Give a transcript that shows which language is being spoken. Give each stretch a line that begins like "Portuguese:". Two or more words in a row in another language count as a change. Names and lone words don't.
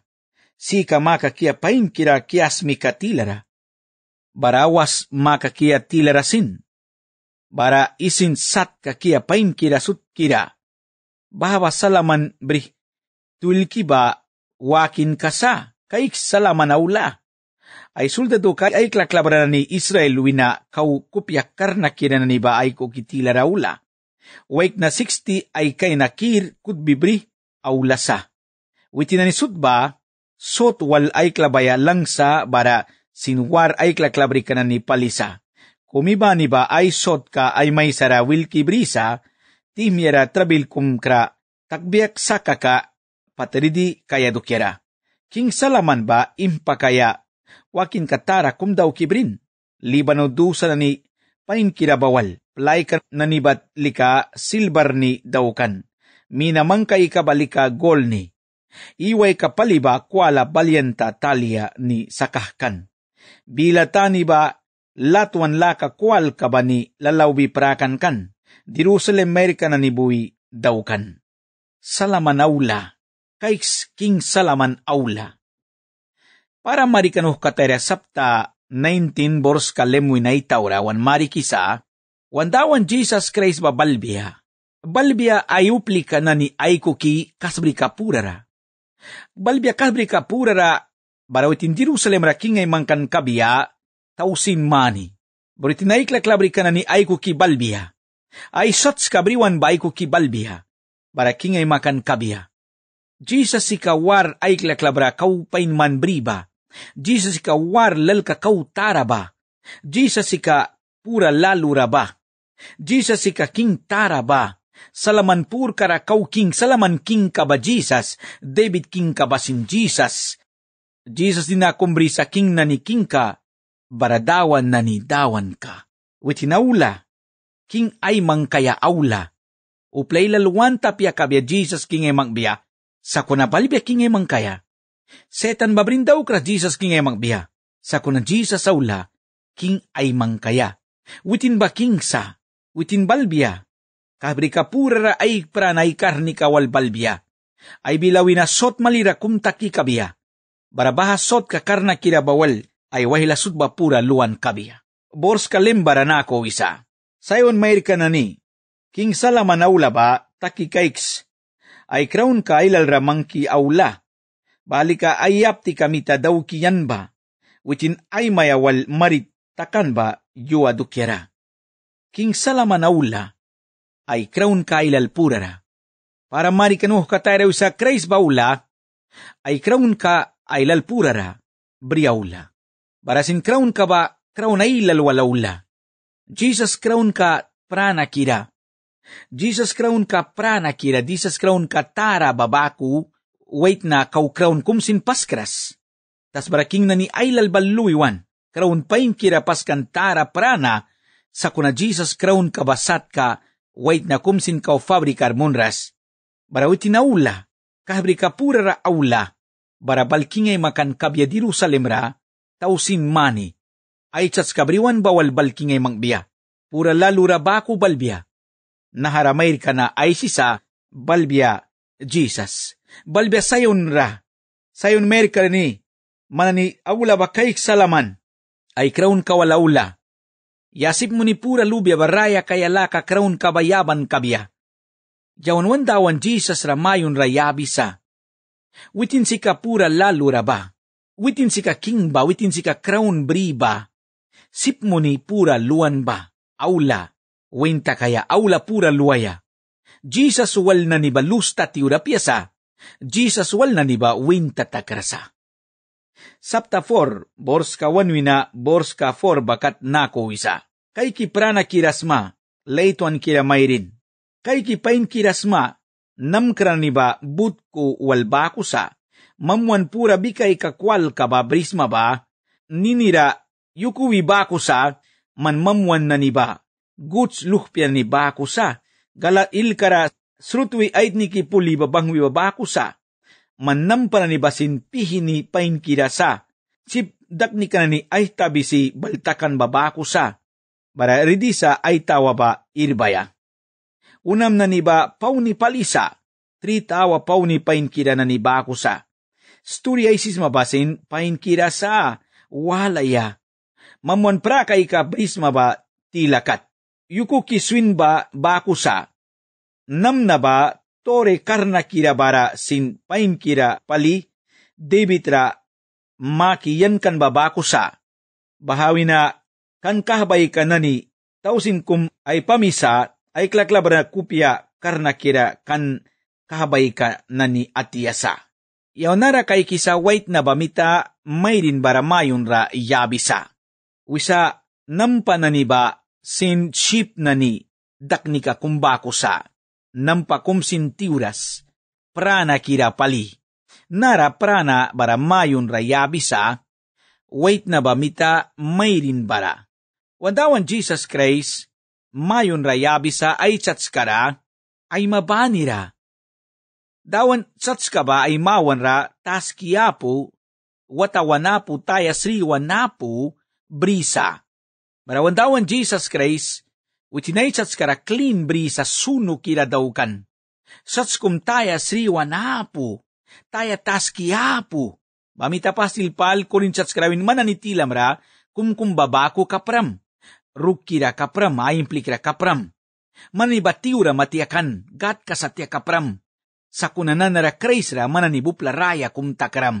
Mískito: Si ka makakia pain kira kias mika tilara. Barawas makakia tilara sin. Bara isin sat kakia pain kira sut kira. Bahaba salaman brih. Tulki ba wakin kasa. Kaik salaman aula. Ay suldado kay ay klaklabra ni Israel wina kau kupyak karna kira na ni ba ay ko kitila raula. Waik na 60 ay kay nakir kutbibri aula sa. Witi na ni sudba, sot wal ay klabaya lang sa bara sinwar ay klaklabri ka na ni palisa. Kumiba ni ba ay sot ka ay may sarawil kibrisa, timyera trabil kumkra, takbiyak sa kaka, pataridi kaya dukyara. King salaman ba impakaya, wakin katara kumdaw kibrin, libano dusa na ni pain kirabawal, play ka nanibat lika silbar ni dawkan, minamangkay kabalika golni. Iway kapaliba kuala balyanta talia ni sakahkan. Bila tani ba latuan laka kual ka ba ni lalawbi prakan kan. Jerusalem Amerika na nibuwi daw kan. Salaman aula. Kaiks king salaman aula. Para marikanuh katera sapta 19 bors kalemwi na itawra wan marikisa. Wandawan Jesus Christ ba balbia. Balbia ayupli ka na ni aykuki kasbri kapurara. Balbia kasbri kapurara barawitin Jerusalem ra kingay mangkan kabia tausin mani. Baritin aiklaklabri ka na ni aykuki balbia. Ay shots kabriwan ba aykuki balbia. Bara kingay makan kabia. Jesus sikawar aiklaklabra kaupain man briba. Jesus sika war lalka kau taraba. Jesus sika pura lalura ba. Jesus sika king taraba. Salaman pur kara kau king. Salaman king ka ba Jesus. David king ka ba sin Jesus. Jesus dinakumbri sa king na ni king ka. Baradawan na ni dawan ka. Witinaula. King ay mangkaya aula. Uplay laluan tapya kabya Jesus king ay mangbiya. Sa kunabalibya king ay mangkaya. Setan babrindaw kra Jesus king ay magbiya. Sa kunan Jesus aula, king ay mangkaya. Witin ba king sa? Witin balbiya. Kabri kapura ay pranay karni kawal balbiya. Ay bilawi na sot malira kumtaki kabiya. Barabaha sot ka karna kira bawal, ay wahilasud ba pura luan kabiya. Bors kalimbara na ako isa. Sayon mayr ka na ni. King salaman aula ba, taki kaiks. Ay crown ka ilal ramangki aula. Balika ayap ti kamita daw kiyan ba, witin ay mayawal marit takan ba yuwa dukyara. King salaman aula, ay crown kailal purara. Para marikanuh katayraw sa Christ baula, ay crown ka ay lalpurara, briaula. Barasin crown ka ba, crown ay lalwalaula. Jesus crown ka prana kira. Jesus crown ka prana kira, Jesus crown ka tara babaku, wait na kau crown kumsin paskras. Tas baraking na ni aylal baluiwan, crown pain kira paskan tara prana, sa kuna Jesus crown kabasat ka, wait na kumsin kau fabrikar munras. Barawitin aula, kahabri ka purara aula, barabalkingay makan kabya Jerusalem ra, tausin mani, ay tsats kabriwan bawal balkingay mangbiya, pura lalura baku balbiya, naharamair ka na ay sisa, balbiya, Jesus. Balbiya sayon ra. Sayon merka ni. Manani aula ba kay salaman. Ay kraun kawalaula. Yasip mo ni pura lubya baraya kaya laka kraun kabayaban kabya. Yawan wandawan Jesus ramayon rayabi sa. Witin si ka pura lalura ba. Witin si ka king ba. Witin si ka kraun bri ba. Sip mo ni pura luan ba. Aula. Wenta kaya aula pura luaya. Jesus wal na ni ba lusta tiura piyasa. Jesus wal na ni ba winta takrasa. Sapta 4, bors ka wanwina, bors ka 4 bakat nako isa. Kay kiprana kirasma, laytuan kira mayrin. Kay kipain kirasma, namkran ni ba butko wal bakusa. Mamwan pura bikay kakwal ka ba brisma ba, ninira yukuwi bakusa, man mamwan na ni ba, guts luhpya ni bakusa. Gala ilkara srutwi ait ni kipuli babangwi babakusa. Manampa na ni basin pihini pain kirasa. Sip dak ni kanani ay tabi si baltakan babakusa. Bara ridisa ay tawa ba irbaya. Unam na ni ba pauni palisa. 3 tawa pauni pain kira na ni bakusa. Story ay sis mabasin pain kirasa. Walaya. Mamuan pra kay ka brisma ba tilakat. Yuko kiswin ba bakusa. Nam na ba tore karna kira bara sin pain kira pali. David ra makiyan kan ba bakusa. Bahawi na kan kahabay ka na ni tausin kum ay pamisa ay klaklab na kupya karna kira kan kahabay ka na ni atiyasa. Yaw nara kay kisa white na bamita mayrin bara mayon ra yabisa. Wisa nampa na ni ba sin ship na ni daknika kumbakusa. Nampa kumsin tiuras. Prana kira pali. Nara prana bara mayon ra yabisa. Wait na bamita mayrin bara. Wadawan Jesus Christ, mayon rayabisa ay tsaskara, ay mabanira, Dawan sats ka ba ay mawan ra tas kiyapo, watawanapo taya sriwanapo brisa. Barawan dawan Jesus Christ, witinay sats kara clean brisa suno kira daw kan. Sats kum taya sriwanapo, taya tas kiyapo. Mamita pasilpal kurin sats karawin mananitilam ra, kumkumbabako kapram. Rukira kapram, aimplikira kapram. Manibatiura matiakan, gat kasatya kapram. Sa kunanan nara kreisra mananibupla raya kumtakram.